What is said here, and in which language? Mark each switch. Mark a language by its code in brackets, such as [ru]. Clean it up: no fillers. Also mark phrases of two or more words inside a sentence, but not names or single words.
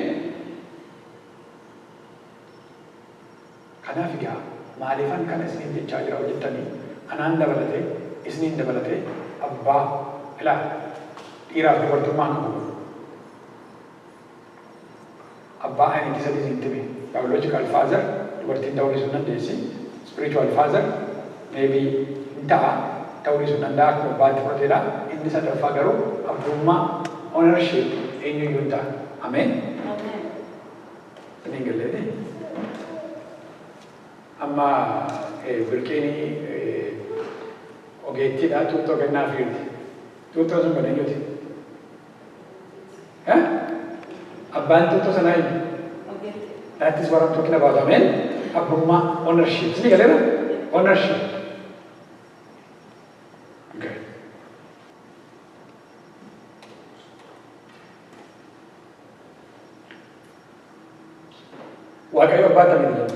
[om] Kanaaf egaa maaliifan kana isiniin jechaa jira hojjettanii anaan dabalatee isiniin dabalatee abbaa ilaa dhiiraaf dubartummaa qabu. Abbaa ani isa isin [en] time biological father [om] dubartiin ta'uu dhiisuu dandeessi [en] spiritual father maybe [om] hin ta'a ta'uu dhiisuu danda'a akkuma abbaatti fudhateedha inni sadaffaa garuu abbummaa ownership eenyuyyuu hin ta'a. Ameen. Isiniin galleeti. Amma birqeenii ogeettiidha tuuttoo kennaa fiirti. Tuuttoo sun kan eenyuti? Abbaan tuuttoo sanaa eenyu? [en] That is what I'm talking about. [om] Amen. Abbummaa ownership. Isini galeera? Ownership. Okay. Waaqayyo abbaa tamii jedhamu.